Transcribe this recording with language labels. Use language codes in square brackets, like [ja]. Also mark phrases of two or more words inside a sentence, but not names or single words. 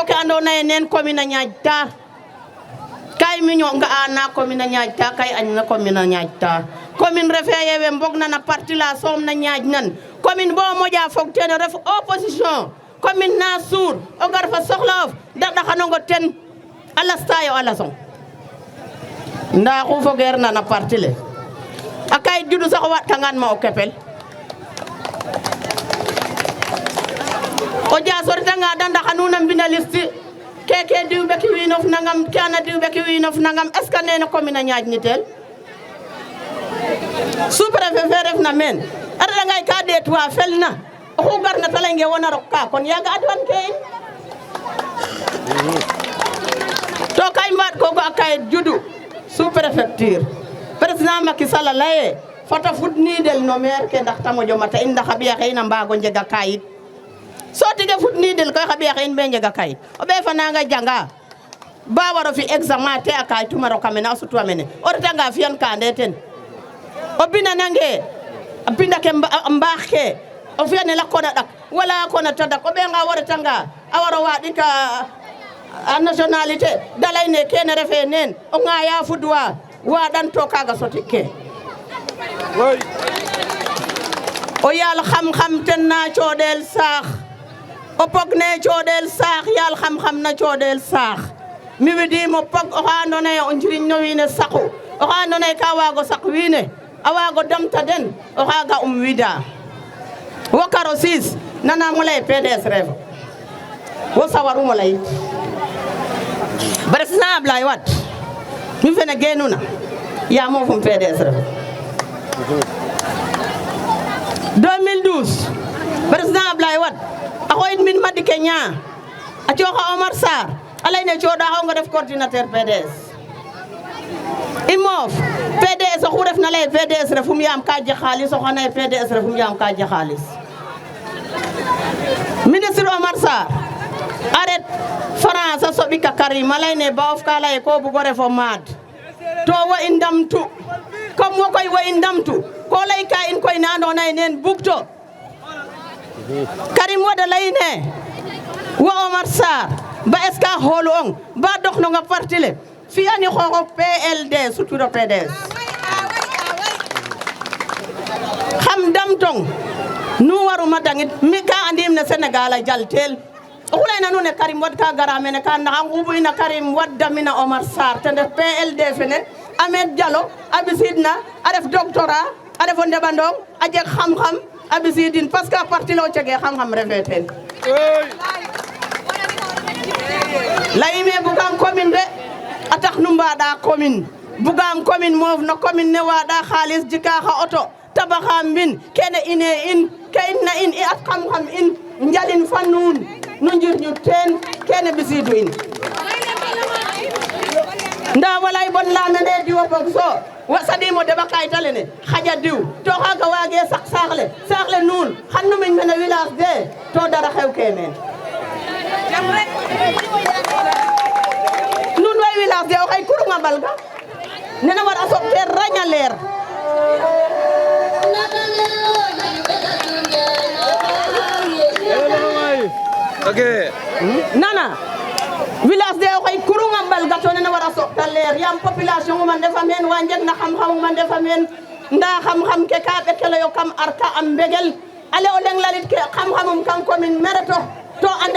[srr] ke ando naye nen commune a ñaaƴta kay mi ño nga'a na commune a ñaaƴta kay añ na commune a ñaaƴta commune refe ye we mbogna na parti la soom na ñaaƴ nan commune bo moƴa fog ten ref opposition commune na suur o gar fa soxlaof da ɗaxanongo ten a lastayo a lasong nda xu fogeer na na parti le a kayit judu sax waɗkangan ma o kepel o jasoritanga da ndaxanuna mbina liste keke diw ɓeki wiinof nangam kana diw ɓeki wiinof nangam [fr] est ce que [srr] nene commune a ñaaƴnitel [fr] sous préfet [srr] fe refna meen a reɗangay ka ɗeet wa felna oxu garna ta leynge wona rok ka kon yaga adwan ke in to kay mbaat kogo a kayit judu [fr] sous préfecture [srr] président Macky Sall a laye fata futnidel no maire ke ndax ta moƴo mata in ndax a ɓiya xe in a mbago njega kayit so tige futnidel koy xa ɓiya xe in ɓe njega kayit o ɓeefa nanga janga ba waro fi examen te a kayitum a roka mene a sutwa mene o retanga fiyan ka ande ten o binanange a binda ke mbaax ke o fiyane la kona dak wala kona tadak o be nga wara tanga awara wadi ka a nationalité dalay ne kene refe nen o nga ya fudwa wadan to kaga soti ke o yal xam-xam ten na coodel saax o pog ne coodel saax yal xam-xam na coodel saax mi widi mo pog o xa andoona yee o njiriñ no wiin we saqu o xa andoona yee ka waag o saq wiin we a waag o damta den o xaaga wida wo karo siis nanaam o lay PDS ref wo sawarum o layit président Ablaye Wade mi fene geenuna yaa moofum PDS ref 2012 président Ablaye Wade a xoyit min Madické Niang a cooxa Omar Sarr a lay ne cooɗaxo nga def coordinateur PDS i moof PDS oxu refna lay PDS refum yaam ka jeg xaalis oxa lay PDS refum yaam ka jeg xaalis ministre Omar Sarr a ret France a soɓik a Karim a lay ne ba of ka lay ko bugo refo maad to wo i ndamtu comme wo koy wo i ndamtu ko lay ka in koy na andoona yee neen bugto Karim Wade lay ne wo Omar Sarr ba [fr] est-ce que [srr] xoolu'ong ba doxnonga parti le fi'ani xooxof PLD sutiro PDS xam damtong nu waruma dangit mi ka andim ne Sénégal a jaltel oxu layna nuun ne Karim Wade ka gara mene ka naxa nguɓuyna Karim Wade damina Omar Sarr ten ref PLD fene Ahmed Diallo a ɓisidna a ref doctorat a refo ndeɓandong a jeg xam-xam a ɓisidin [fr] parce que [srr] a parti le o cege xam-xam refe teen layime bugam commune de a tax nu mbaɗa commune bugam commune moof no commune ne waɗa xaalis jika xa auto tabaxa mbin kene ine in ke inna in i at xam-xam in njalin fa nuun nu njirñu teen kene ɓisidu in nda walay bon lamene diwo bog so saɗimo deɓa kayita lene xaƴa diw to xaga waage sak saax le nuun xan nu miñ mene village de to dara xew ke meen nuun way village de o xay kurunga mbalga nene war a soɓ te raña leer nana village de o xay kurunga mbalga to nene war a soɓ ta leer yaam population uma ndefa meen wa njeg na xam-xam uma ndefa meen nda xam-xam ke ka ɓekeleyo kam arka a mbegel ale o leng lalit ke xam-xamum kam commune Mereto to ande